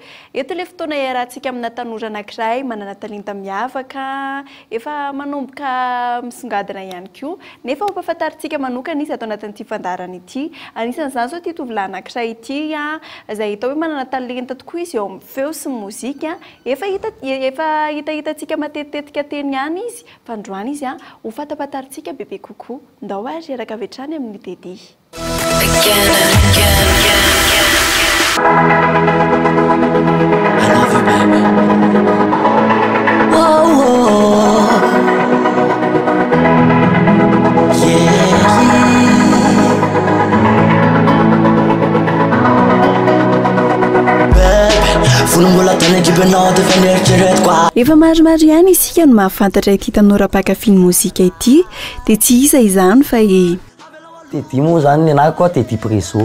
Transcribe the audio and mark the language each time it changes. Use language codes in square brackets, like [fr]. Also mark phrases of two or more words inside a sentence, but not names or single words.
[mg] Eto ilay fotoana iarahantsika amina tanora anankiray manana talenta miavaka, efa manomboka misongadina ihany koa, nefa mampahafantaritsika manokana izy ato anatin'ity fandarana ity. Anisan'izany izao ity tovolahy anankiray ity izay hita hoe manana talenta tokoa izy eo amin'ny feo sy mozika. Efa hitahitantsika matetitetika teny ihany izy, fa androany izy ho fatapataritsika bebe kokoa. Ndao ary araka avy hatrany amin'ny Teddy. [en] Again and again. I love you, baby. Whoa, whoa. Yeah, [mg] Efa maromaro ihany isika no mahafantatra ity tanora mpakafy mozika ity, dia tsy iza izany fa Teddy moa zany anahy koa Teddy Prezo.